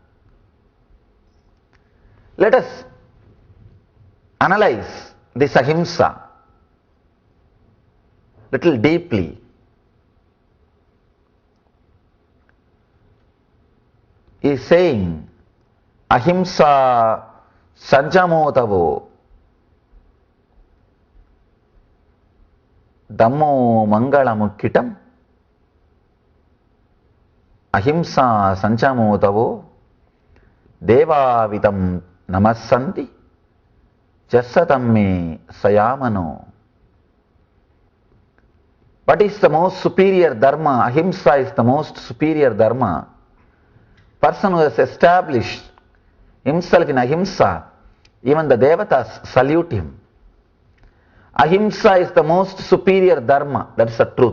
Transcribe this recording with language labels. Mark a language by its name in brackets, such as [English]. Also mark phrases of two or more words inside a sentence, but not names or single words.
[English] Let us analyze this ahimsa little deeply. He is saying [Pali] ahimsa sanjamotavo dhammo mangalamukkitam ahimsa sanjamotavo devavitam namassanti jasatamme sayamano. [English] What is the most superior dharma? Ahimsa is the most superior dharma. Person who has established himself in ahimsa, even the devatas salute him. Ahimsa is the most superior dharma, that is the truth.